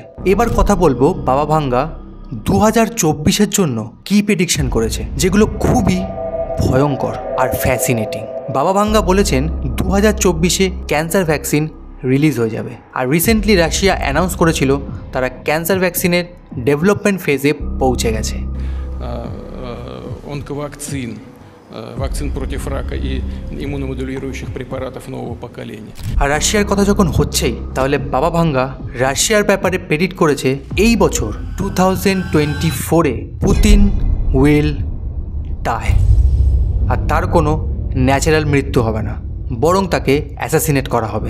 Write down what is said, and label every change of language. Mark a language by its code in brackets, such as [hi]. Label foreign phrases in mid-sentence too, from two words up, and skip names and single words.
[bn] এবার কথা বলবো বাবা ভাঙ্গা 2024-এর জন্য কী প্রেডিকশন করেছে, যেগুলো খুবই ভয়ঙ্কর আর ফ্যাসিনেটিং। বাবা ভাঙ্গা বলেছেন 2024-এ [en] cancer vaccine release [bn] হয়ে যাবে। আর রিসেন্টলি রাশিয়া অ্যানাউন্স করেছিল তারা [en] cancer vaccine development phase [bn] পৌঁছে গেছে। [ru] Онковакцин, вакцин против рака и иммуномодулирующих препаратов нового поколения. [bn] আর রাশিয়ার কথা যখন হচ্ছেই, তাহলে বাবা ভাঙ্গা রাশিয়ার ব্যাপারে প্রেডিক্ট করেছে এই বছর 2024-এ পুতিন [en] will die. [bn] আর তার কোনো ন্যাচারাল মৃত্যু হবে না, বরং তাকে অ্যাসাসিনেট করা হবে।